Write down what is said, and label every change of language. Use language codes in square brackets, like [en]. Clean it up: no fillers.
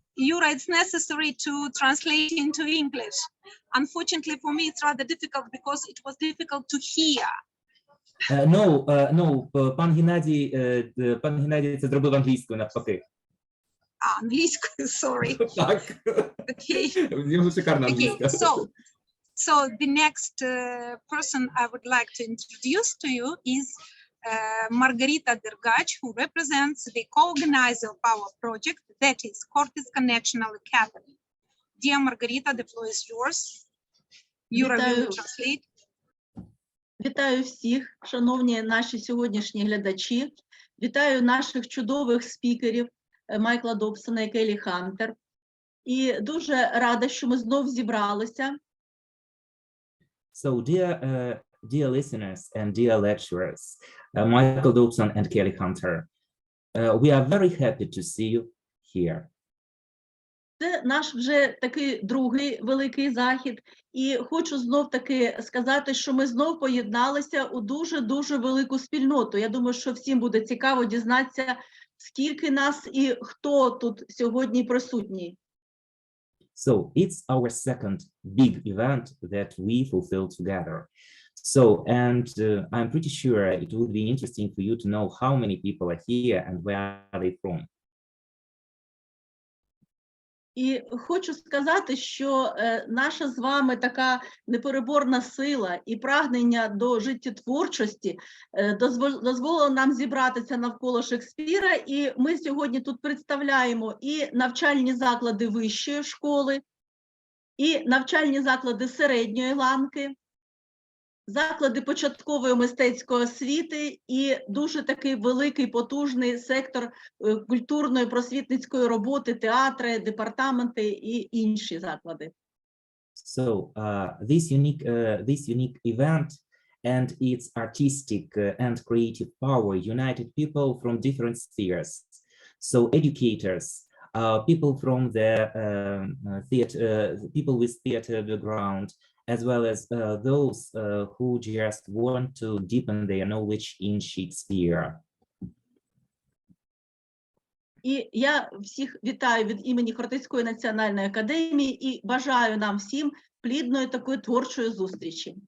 [en] Yura, it's necessary to translate into English. Unfortunately for me, it's rather difficult because it was difficult to hear. [uk] No, пан Геннадій це зробив англійською навпаки. Англійською, sorry. Так. [en] Okay. [uk] В нього шикарна англійська. [en] So the next person I would like to introduce to you is Margarita Dergach, who represents the co-organizer of our project, that is Cortes Connectional Academy. Dear Margarita, the floor is yours. Yura will translate. [uk] Вітаю всіх, шановні наші сьогоднішні глядачі. Вітаю наших чудових спікерів Майкла Добсона і Келлі Хантер. І дуже рада, що ми знов зібралися. [en] So, dear listeners and dear lecturers, Michael Dobson and Kelly Hanther, we are very happy to see you here. [uk] Це наш вже такий другий великий захід. І хочу знов-таки сказати, що ми знов поєдналися у дуже-дуже велику спільноту. Я думаю, що всім буде цікаво дізнатися, скільки нас і хто тут сьогодні присутній. [en] So it's our second big event that we fulfill together. So, and I'm pretty sure it would be interesting for you to know how many people are here and where are they from. [uk] І хочу сказати, що наша з вами така непереборна сила і прагнення до життєтворчості дозволило нам зібратися навколо Шекспіра, і ми сьогодні тут представляємо і навчальні заклади вищої школи, і навчальні заклади середньої ланки, заклади початкової мистецької освіти і дуже такий великий, потужний сектор культурної, просвітницької роботи, театри, департаменти і інші заклади. [en] So this unique event and its artistic and creative power united people from different spheres. So educators, people from the theater, people with theater background, as well as those who just want to deepen their knowledge in Shakespeare. [uk] І я всіх вітаю від імені Хортицької національної академії і бажаю нам всім плідної такої творчої зустрічі.